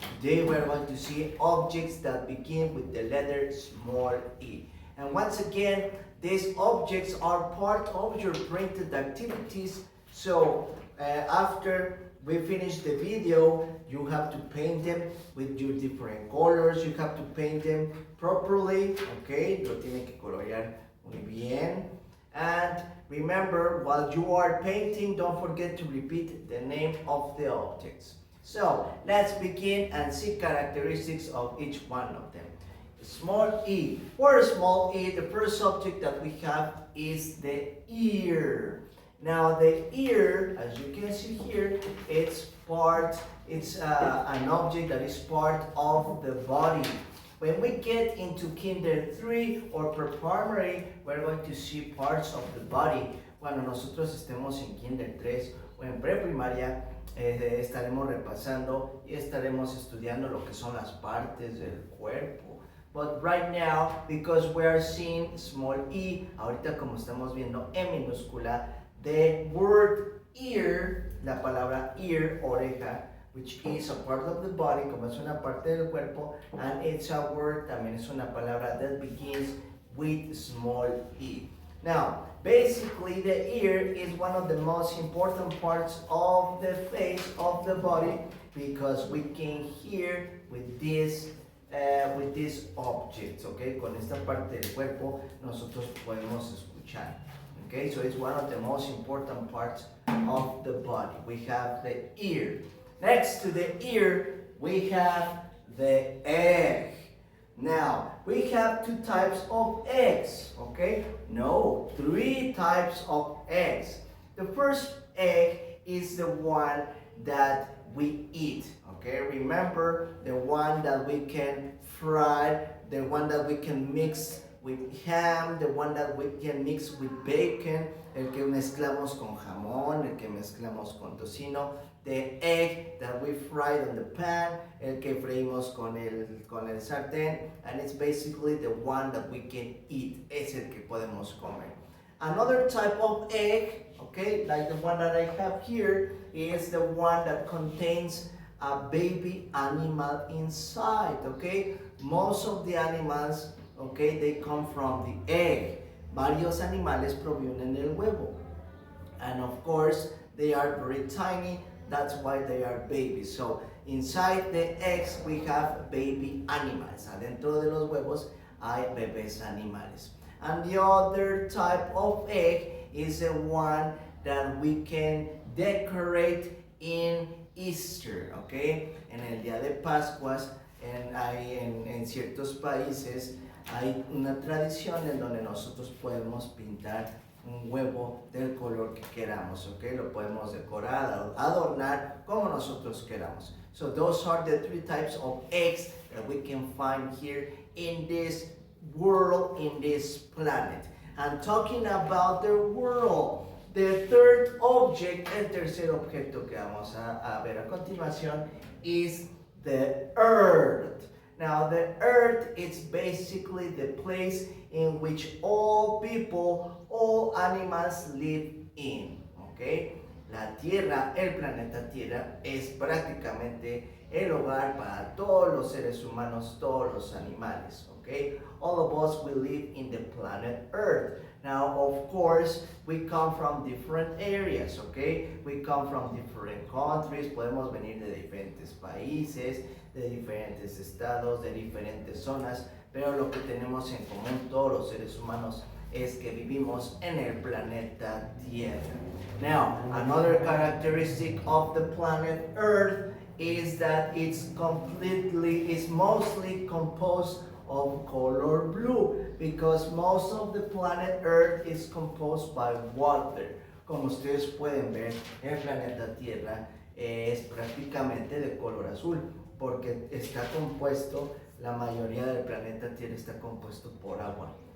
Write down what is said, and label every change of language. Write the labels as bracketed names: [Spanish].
[English] Today, we're going to see objects that begin with the letter small e. And once again, these objects are part of your printed activities. So, after we finish the video, you have to paint them with your different colors. You have to paint them properly. [Spanish] Okay, lo tiene que colorear muy bien. [English] And remember, while you are painting, don't forget to repeat the name of the objects. So, let's begin and see characteristics of each one of them. Small e. For small e, the first object that we have is the ear. Now the ear, as you can see here, it's an object that is part of the body. When we get into Kinder 3 or pre-primary, we're going to see parts of the body. [Spanish] Cuando nosotros estemos en Kinder 3 o en pre-primaria, estaremos repasando y estaremos estudiando lo que son las partes del cuerpo. [English] But right now, because we are seeing small e, [Spanish] ahorita como estamos viendo en minúscula, [English] the word ear, [Spanish] la palabra [English] ear, [Spanish] oreja, [English] which is a part of the body, [Spanish] como es una parte del cuerpo, [English] and it's a word, [Spanish] también es una palabra [English] that begins with small e. Now, basically the ear is one of the most important parts of the face of the body because we can hear with these objects, okay? [Spanish] Con esta parte del cuerpo nosotros podemos escuchar. [English] Okay, so it's one of the most important parts of the body. We have the ear. Next to the ear, we have the egg. Now, we have two types of eggs, okay? No, three types of eggs. The first egg is the one that we eat, okay? Remember, the one that we can fry, the one that we can mix with ham, the one that we can mix with bacon, [Spanish] el que mezclamos con jamón, el que mezclamos con tocino, [English] the egg that we fried on the pan, [Spanish] el que freímos con el sartén, [English] and it's basically the one that we can eat, [Spanish] es el que podemos comer. [English] Another type of egg, okay, like the one that I have here, is the one that contains a baby animal inside, okay? Most of the animals, okay, they come from the egg. [Spanish] Varios animales provienen del huevo. [English] And of course, they are very tiny. That's why they are babies. So, inside the eggs, we have baby animals. [Spanish] Adentro de los huevos hay bebés animales. And the other type of egg is the one that we can decorate in Easter, okay? En el día de Pascuas, en ciertos países, hay una tradición en donde nosotros podemos pintar un huevo del color que queramos, ¿ok? Lo podemos decorar, adornar como nosotros queramos. [English] So those are the three types of eggs that we can find here in this world, in this planet. And talking about the world, the third object, [Spanish] el tercer objeto que vamos a ver a continuación [English] is the earth. Now the earth is basically the place in which all people, all animals live in, okay? [Spanish] La Tierra, el planeta Tierra, es prácticamente el hogar para todos los seres humanos, todos los animales, okay? [English] All of us will live in the planet Earth. Now, of course, we come from different areas, okay? We come from different countries, [Spanish] podemos venir de diferentes países, de diferentes estados, de diferentes zonas, pero lo que tenemos en común todos los seres humanos es que vivimos en el planeta Tierra. [English] Now, another characteristic of the planet Earth is that it's mostly composed of color blue, because most of the planet Earth is composed by water. [Spanish] Como ustedes pueden ver, el planeta Tierra es prácticamente de color azul, porque está compuesto, la mayoría del planeta Tierra está compuesto por agua.